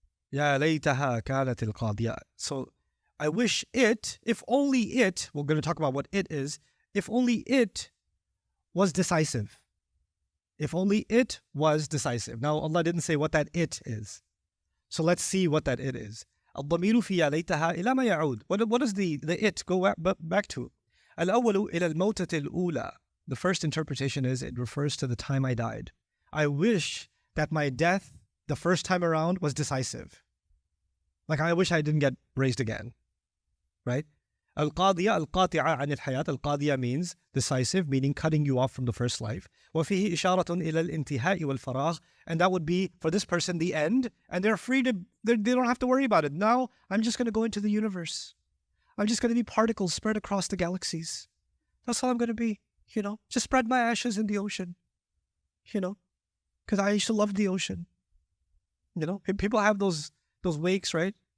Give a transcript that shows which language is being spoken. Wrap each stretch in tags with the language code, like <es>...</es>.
<ar>Ya laytaha kanat al-qadiya.</ar> <en>So I wish it, if only it, we're going to talk about what it is, if only it was decisive. If only it was decisive. Now Allah didn't say what that it is. So let's see what that it is.</en> <ar>الضمير في يا ليتها إلى ما يعود.</ar> <en>What does the it go back to?</en> <ar>الأول إلى الموتة الأولى.</ar> <en>The first interpretation is it refers to the time I died. I wish that my death the first time around was decisive. Like I wish I didn't get raised again. Right?</en> <ar>القاضية القاطعة عن الحياة.</ar> <en>القاضية means decisive, meaning cutting you off from the first life.</en> <ar>وفيه إشارة إلى الانتهاء والفراغ.</ar> <en>And that would be, for this person, the end. And they're free to, they don't have to worry about it. Now, I'm just going to go into the universe. I'm just going to be particles spread across the galaxies. That's all I'm going to be, you know. Just spread my ashes in the ocean, you know. Because I used to love the ocean. You know, people have those wakes, right?</en>